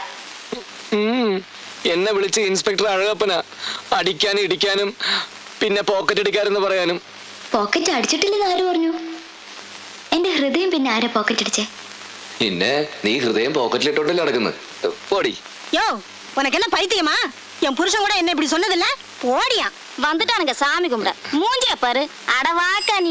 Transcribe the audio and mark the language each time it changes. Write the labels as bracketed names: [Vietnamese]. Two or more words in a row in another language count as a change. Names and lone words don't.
[Malayalam] എന്നെ വിളിച്ച് ഇൻസ്പെക്ടർ അഴകപ്പന അടിക്കാനും ഇടിക്കാനും പിന്നെ പോക്കറ്റ് അടിക്കാരെന്ന് പറയാനും. പോക്കറ്റ് അടിച്ചിട്ടില്ലെന്ന് ആര് പറഞ്ഞു? എന്റെ ഹൃദയം പിന്നെ ആരാ പോക്കറ്റ് അടിച്ചേ? പിന്നെ നീ ഹൃദയം പോക്കറ്റിലിട്ടോണ്ടല്ലേ നടക്കുന്നത്. പോടി. [Tamil] யோ, உனக்கு என்ன பைத்தியமா? என் புருஷன் கூட என்ன இப்படி சொன்னதில்ல? போடியா. வந்துட்டானுங்க சாமி கும்பிட. மூஞ்சிய பாரு. அட வாக்கா நீ.